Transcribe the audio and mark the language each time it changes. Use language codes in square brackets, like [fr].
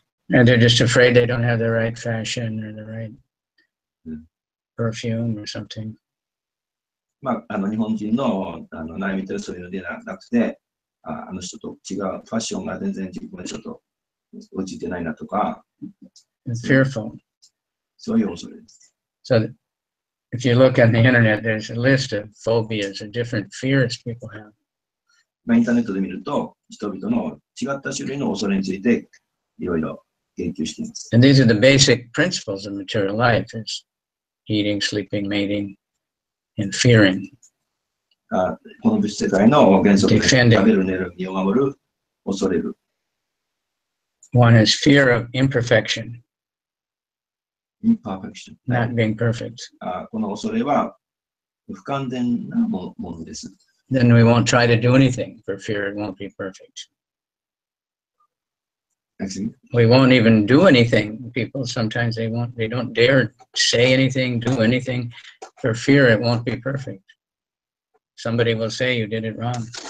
[en] And they're just afraid they don't have the right fashion or the right Mm. perfume or something. [ja] まあ、日本人の悩みってそういうのではなくて、あの人と違う、ファッションが全然自分の人と落ちてないなとか、 [en] And fearful. [ja] そういう恐れです。 [en] So if you look on the internet, there's a list of phobias and different fears people have. [ja] まあ、インターネットで見ると、人々の違った種類の恐れについていろいろ研究しています。 [en] And these are the basic principles of material life. It's eating, sleeping, mating, and fearing. [ja] この物質世界の原則で [en] Defending. [ja] 食べる、寝る、身を守る、恐れる。 [en] One is fear of imperfection, インパーフェクション。 not being perfect. [ja] この恐れは不完全なものです。 [en] Then we won't try to do anything for fear it won't be perfect. We won't even do anything. People sometimes they don't dare say anything, do anything for fear it won't be perfect. Somebody will say you did it wrong.